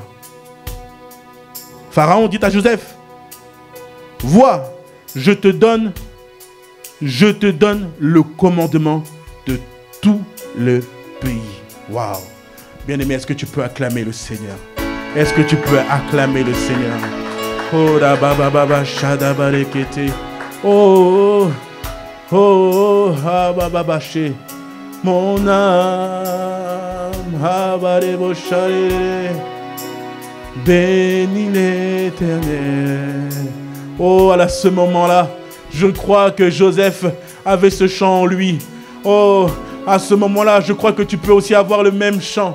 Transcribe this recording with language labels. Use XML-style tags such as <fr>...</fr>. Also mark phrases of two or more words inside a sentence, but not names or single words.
<fr>Pharaon dit à Joseph: vois, je te donne le commandement de tout le pays. Waouh! Bien-aimé, est-ce que tu peux acclamer le Seigneur? Est-ce que tu peux acclamer le Seigneur? Oh, baba baba shada barekete. Oh, oh, oh, baba baba she. Mon âme, habarebo share. Bénis l'Éternel. Oh, à ce moment-là, je crois que Joseph avait ce chant en lui. Oh, à ce moment-là, je crois que tu peux aussi avoir le même chant.</fr>